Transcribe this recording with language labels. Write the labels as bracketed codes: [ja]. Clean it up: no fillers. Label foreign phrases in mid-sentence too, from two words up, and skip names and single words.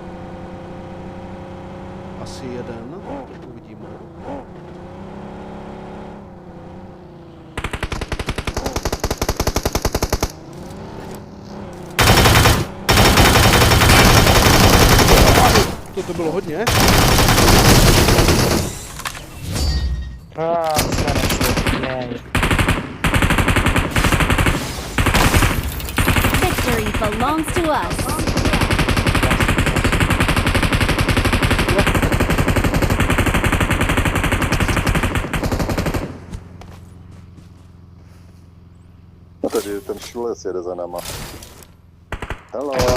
[cs] Asi jeden. Uvidíme. To bylo hodně. [en] Victory belongs to us. [cs] no tady ten šulec jede za náma. [en] Hello.